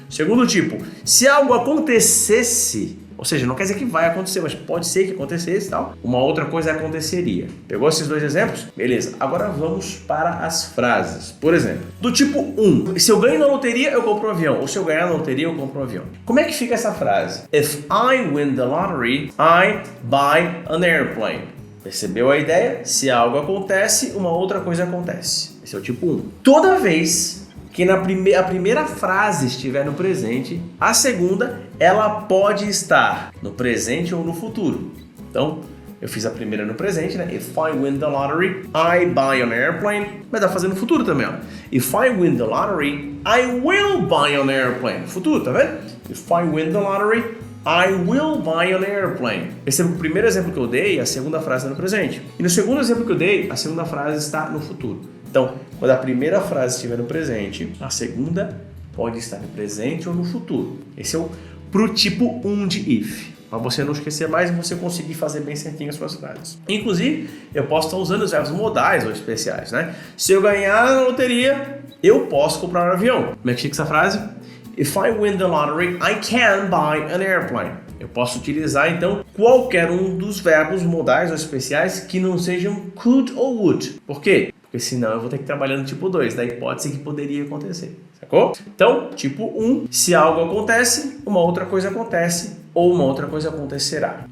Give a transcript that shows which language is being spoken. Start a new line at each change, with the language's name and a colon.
Portuguese: Segundo tipo, se algo acontecesse, ou seja, não quer dizer que vai acontecer, mas pode ser que acontecesse e tal, uma outra coisa aconteceria. Pegou esses 2 exemplos? Beleza. Agora vamos para as frases. Por exemplo, do tipo 1, se eu ganho na loteria, eu compro um avião. Ou se eu ganhar na loteria, eu compro um avião. Como é que fica essa frase?
English: If I win the lottery, I buy an airplane.
Portuguese: Percebeu a ideia? Se algo acontece, uma outra coisa acontece. Esse é o tipo 1. Toda vez que a primeira frase estiver no presente, a segunda ela pode estar no presente ou no futuro. Então, eu fiz a primeira no presente, né?
English: If I win the lottery, I buy an airplane.
Portuguese: Mas dá pra fazer no futuro também, ó.
English: If I win the lottery, I will buy an airplane.
Portuguese: Futuro, tá vendo?
English: If I win the lottery, I will buy an airplane.
Portuguese: Perceba que o primeiro exemplo que eu dei, a segunda frase está no presente. E no segundo exemplo que eu dei, a segunda frase está no futuro. Então, quando a primeira frase estiver no presente, a segunda pode estar no presente ou no futuro. Esse é pro tipo 1 de if. Para você não esquecer mais e você conseguir fazer bem certinho as suas frases. Inclusive, eu posso estar usando os verbos modais ou especiais, né? Se eu ganhar na loteria, eu posso comprar um avião. Como é que fica essa frase?
English: If I win the lottery, I can buy an airplane.
Portuguese: Eu posso utilizar, então, qualquer um dos verbos modais ou especiais que não sejam could ou would. Por quê? Porque senão eu vou ter que trabalhar no tipo 2, da hipótese que poderia acontecer, sacou? Então, tipo 1, se algo acontece, uma outra coisa acontece ou uma outra coisa acontecerá.